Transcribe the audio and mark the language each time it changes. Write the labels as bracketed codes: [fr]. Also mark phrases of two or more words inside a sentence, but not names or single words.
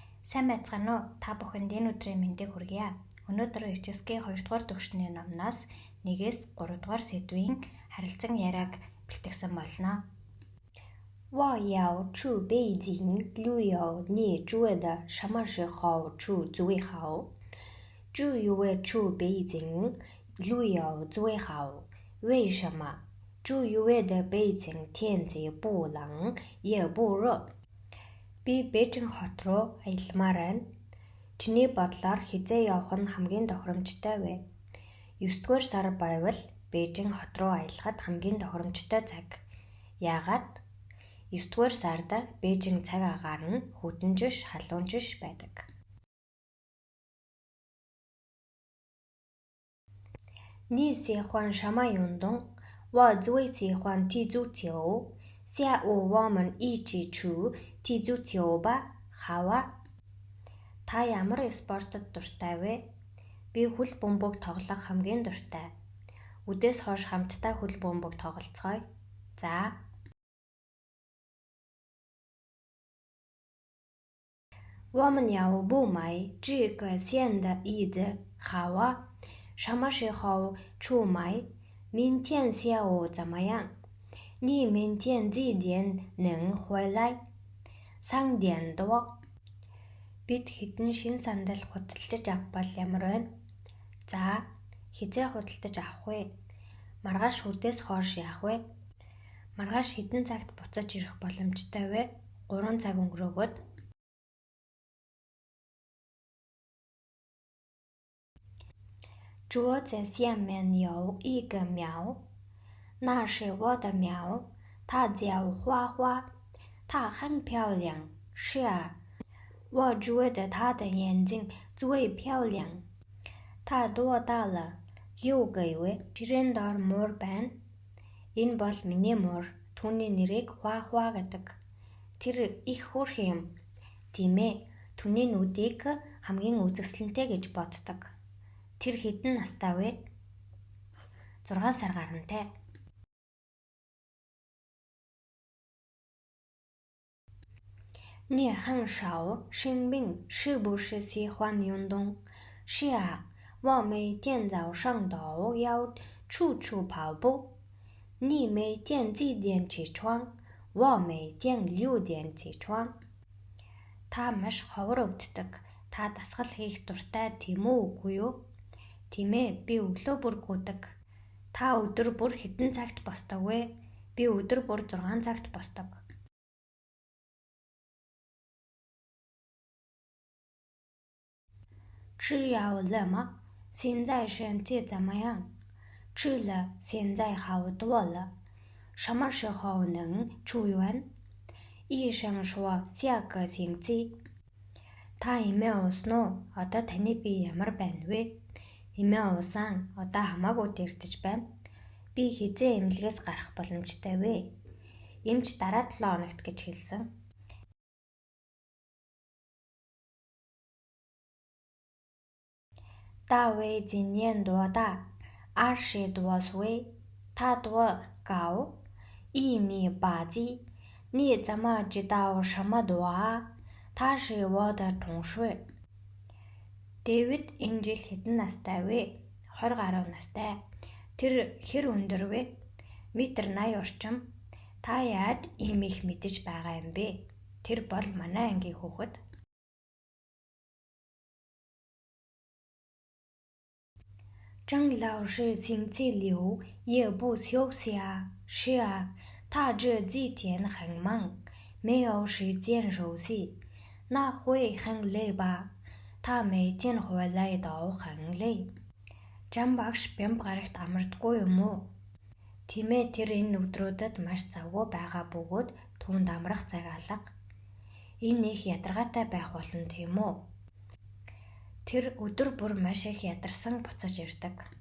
[mn] Сайн байцгаана уу? Та бүхэнд энэ өдрийн мэндийг хүргье. Өнөөдөр HSK 2 дугаар төвшний номноос 1-ээс 3 дугаар сэдвийн харилцан яриаг бэлтгэсэн болно. [zh] 我要去北京旅游，你觉得什么时候去最好？10月去北京旅游最好，为什么？10月的北京天气不冷也不热。 [mn] Би Бээжин хот руу аялмаар байна. Чиний бодлоор хизээ явах нь хамгийн тохиромжтой вэ? 9-р сар байвал Бээжин хот руу аялахад хамгийн тохиромжтой цаг. Яагаад? 9-р сард Бээжин цаг агаар нь хөдөнжиш, халуунжиш байдаг. [zh] 你喜欢什么运动？我最喜欢踢足球。下午我们一起去踢足球吧。好啊。 [mn] Та ямар спортод дуртай вэ? Би хөл бөмбөг тоглох хамгийн дуртай. Үдээс хойш хамтдаа хөл бөмбөг тоглоцгоё. За. [zh] 我们要不买这个线的椅子？好啊。什么时候去买？明天下午怎么样？你明天几点能回来？3点多。 [mn] Бид хэдэн шин сандал худалдаж авах бол ямар байна? За, хизээ худалдаж авах вэ? Маргааш үдээс хойш яах вэ? Маргааш хэдэн цагт буцаж ирэх боломжтой вэ? 3 цаг өнгөрөөгөөд. [zh] 桌子下面有一个庙，那是我的庙，它叫花花，它很漂亮。是啊，我觉得它的眼睛最漂亮。它多大了？6个月。 [mn] Ширэндор муур байна. Энэ бол миний муур. Түүний нэрийг Хуахуа гэдэг. Тэр их хөөрхөн юм. Тийм ээ. Түүний нүдийг хамгийн үзэсгэлэнтэй гэж боддог. Тэр хэдэн настай вэ? 6 сар гарантай. [zh] 你很少生病，是不是喜欢运动？是啊，我每天早上都要出去跑步。你每天几点起床？我每天6点起床. [mn] Та маш ховор өвддөг. Та дасгал хийх дуртай тийм үгүй юу? Тийм ээ, би өглөө бүр гүйдэг. Та өдөр бүр хэдэн цагт босдог вэ? Би өдөр бүр 6 цагт босдог. [zh] 吃药了吗？现在身体怎么样？吃了，现在好多了。什么时候能出院？医生说下个星期. [mn] Та эмээ уусан уу? Одоо таны бие ямар байна вэ? Эмээ уусан. Одоо хамаагүй дэрдэж байна. Би хизээ эмнэлгээс гарах боломжтой вэ? Эмч дараа 7 хоногт гэж хэлсэн. [zh] 大卫今年多大？20多岁。他多高？1米8几。你怎么知道什么多啊？他是我的同学。 [mn] Дэвид энэ жил хэдэн настай вэ? 20 гаруй настай. Тэр хэр өндөр вэ? 1.80 м орчим. Та яаж ийм их мэдэж байгаа юм бэ? Тэр бол манай ангийн хүүхэд. [zh] 郑老师星期六也不休息啊。是啊，他这几天很忙，没有时间休息。那会很累吧？他每天回来都很累. [mn] Жан багш бямб гарагт амардаггүй юм уу? Тийм ээ, тэр энэ өдрүүдэд маш завгүй байгаа бөгөөд түүнд амрах цаг алга. Энэ их ядаргаатай байх болно тийм үү? Тэр өдөр бүр маш их ядарсан буцаж ирдэг.